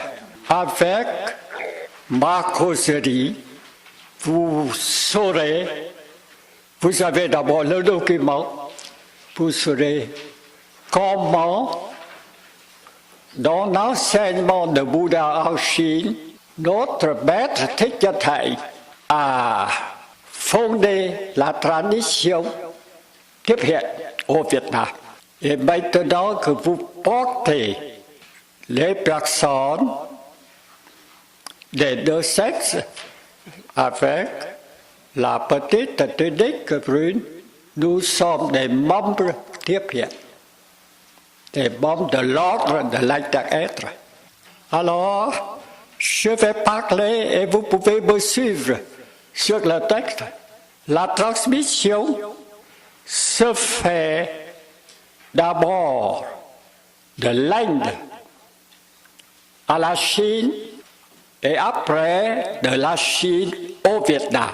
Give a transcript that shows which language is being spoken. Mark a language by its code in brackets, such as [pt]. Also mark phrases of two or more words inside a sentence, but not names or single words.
[fr] Avec ma causerie, vous saurez, vous avez d'abord le document, vous saurez comment, dans l'enseignement de Bouddha en Chine, notre maître Thích Nhất Hạnh a fondé la tradition [vi] tiếp hiện [fr] au Việt Nam. Et maintenant que vous portez les personnes des deux sexes avec la petite tunique brune, nous sommes des membres [vi] tiếp hiện, [fr] des membres de l'ordre de l'inter-être. Alors, je vais parler et vous pouvez me suivre sur le texte. La transmission se fait d'abord de l'Inde à la Chine et après de la Chine au Vietnam.